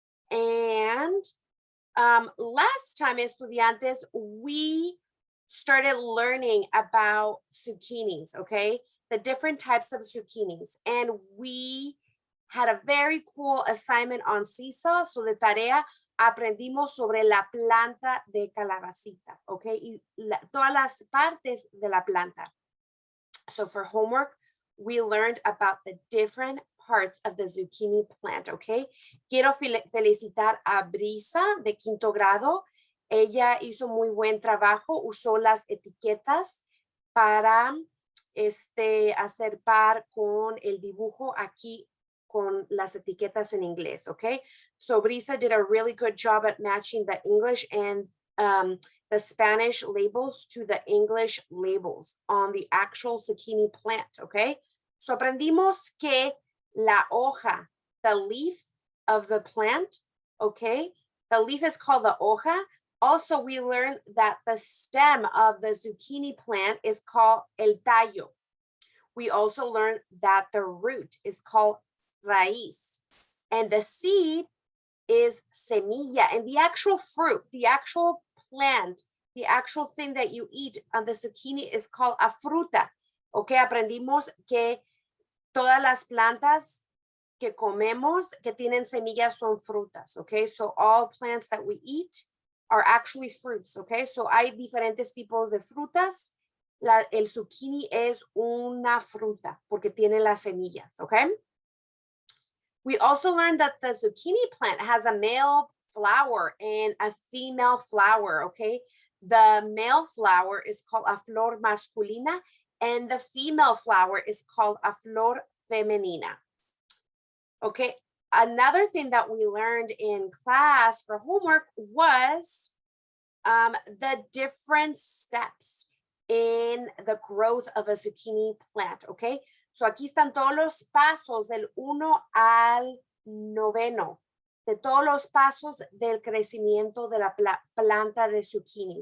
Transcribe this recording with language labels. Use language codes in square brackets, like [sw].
[en] And last time, estudiantes, we started learning about zucchinis, okay? The different types of zucchinis. And we had a very cool assignment on Seesaw. [es] So de tarea, aprendimos sobre la planta de calabacita, okay? Y todas las partes de la planta. [en] So for homework, we learned about the different parts of the zucchini plant, okay? [es] Quiero felicitar a Brisa de quinto grado. Ella hizo muy buen trabajo, usó las etiquetas para hacer par con el dibujo aquí con las etiquetas en inglés, okay? [en] So Brisa did a really good job at matching the English and the Spanish labels to the English labels on the actual zucchini plant, okay? So [es] aprendimos que la hoja, [en] the leaf of the plant, okay? The leaf is called the hoja. Also, we learned that the stem of the zucchini plant is called el tallo. We also learned that the root is called raíz. And the seed is semilla. And the actual fruit, the actual plant, the actual thing that you eat on the zucchini is called a fruta. [es] Okay, aprendimos que todas las plantas que comemos que tienen semillas son frutas, okay? [en] So all plants that we eat are actually fruits, okay? [es] So hay diferentes tipos de frutas. El zucchini es una fruta porque tiene las semillas, okay? [en] We also learned that the zucchini plant has a male flower and a female flower, okay? The male flower is called a flor masculina and the female flower is called a flor femenina. Okay, another thing that we learned in class for homework was the different steps in the growth of a zucchini plant, okay? [es] So aquí están todos los pasos del 1 al 9, de todos los pasos del crecimiento de la planta de zucchini.